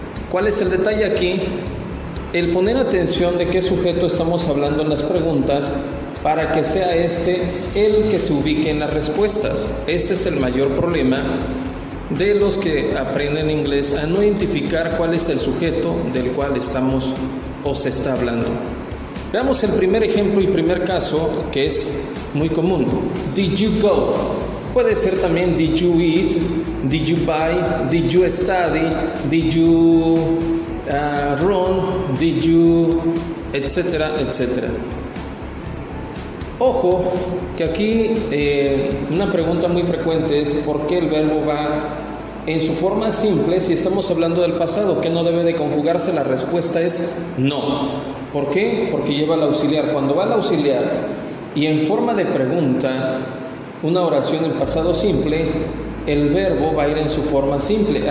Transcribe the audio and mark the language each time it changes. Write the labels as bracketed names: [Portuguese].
[Spanish] ¿Cuál es el detalle aquí? El poner atención de qué sujeto estamos hablando en las preguntas para que sea este el que se ubique en las respuestas. Ese es el mayor problema de los que aprenden inglés, a no identificar cuál es el sujeto del cual estamos o se está hablando. Veamos el primer ejemplo y primer caso, que es muy común. [English] Did you go? [Spanish] Puede ser también [English] did you eat, did you [Spanish] buy, did you study, did you run, did you, etcétera, etcétera. Ojo, que aquí una pregunta muy frecuente es ¿por qué el verbo va en su forma simple si estamos hablando del pasado? ¿Qué no debe de conjugarse? La respuesta es no. ¿Por qué? Porque lleva el auxiliar. Cuando va el auxiliar y en forma de pregunta, una oración en pasado simple, el verbo va a ir en su forma simple.